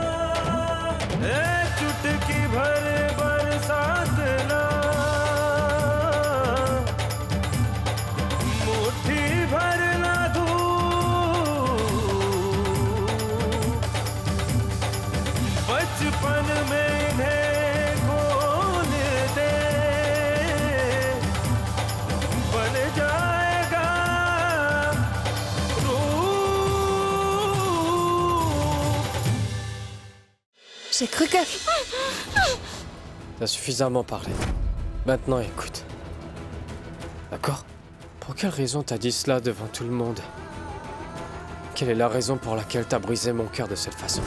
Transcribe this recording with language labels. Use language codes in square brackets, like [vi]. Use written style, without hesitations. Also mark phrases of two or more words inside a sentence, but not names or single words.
[hi] चुटकी भर बरसात ना, मुट्ठी भर ना धूप, बचपन में इन्हें खोल दे, बन जाएगा रूप। [fr] J'ai cru que... T'as suffisamment parlé. Maintenant, écoute. D'accord? Pour quelle raison t'as dit cela devant tout le monde? Quelle est la raison pour laquelle t'as brisé mon cœur de cette façon?